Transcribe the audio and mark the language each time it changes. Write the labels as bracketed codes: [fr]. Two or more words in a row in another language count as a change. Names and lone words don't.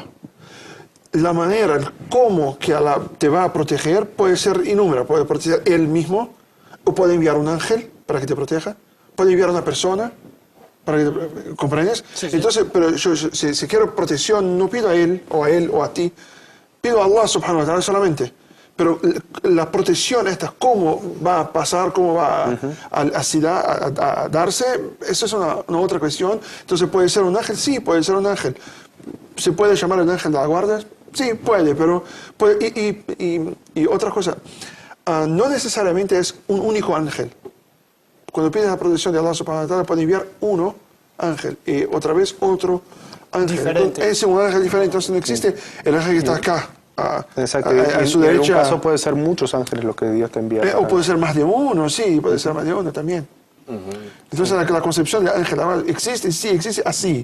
[es] La manera, el cómo que Allah te va a proteger puede ser inúmera. Puede proteger él mismo, o puede enviar un ángel para que te proteja, puede enviar una persona para que te, ¿comprendes? Sí, sí. Entonces, pero yo, si quiero protección, no pido a él o a ti, pido a [ar] الله سبحانه وتعالى [es] solamente. Pero la protección esta, cómo va a pasar, cómo va a darse, eso es una otra cuestión. Entonces, ¿puede ser un ángel? Sí, puede ser un ángel. ¿Se puede llamar el ángel de la guarda? Sí, puede, pero... Y otra cosa, no necesariamente es un único ángel. Cuando pides la protección de [ar] الله سبحانه وتعالى, [es] puede enviar uno ángel y otra vez otro ángel. Diferente. Es un ángel diferente, entonces no existe el ángel que está acá. Exacto, a su en derecha. un caso puede ser muchos ángeles los que Dios te envía. O puede ser más de uno, sí, puede ser más de uno también. Entonces la concepción de ángel existe, sí, existe así.